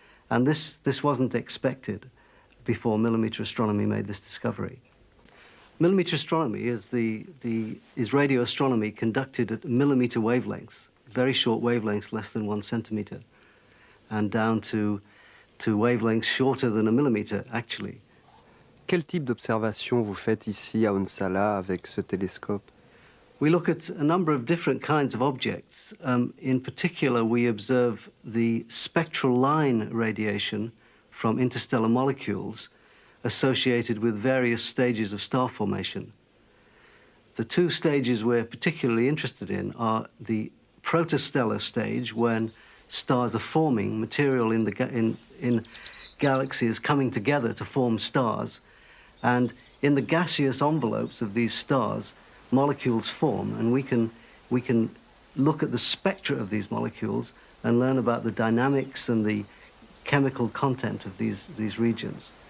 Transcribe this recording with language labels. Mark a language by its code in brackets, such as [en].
[en] And this wasn't expected before millimeter astronomy made this discovery. Millimeter astronomy is radio astronomy conducted at millimeter wavelengths, very short wavelengths, less than 1 centimeter, and down to wavelengths shorter than a millimeter, actually. [fr] Quel type d'observation vous faites ici à Onsala avec ce télescope? [en] We look at a number of different kinds of objects. In particular, we observe the spectral line radiation from interstellar molecules associated with various stages of star formation. The two stages we're particularly interested in are the protostellar stage, when stars are forming, material in galaxies coming together to form stars, and in the gaseous envelopes of these stars, molecules form, and we can look at the spectra of these molecules and learn about the dynamics and the chemical content of these regions.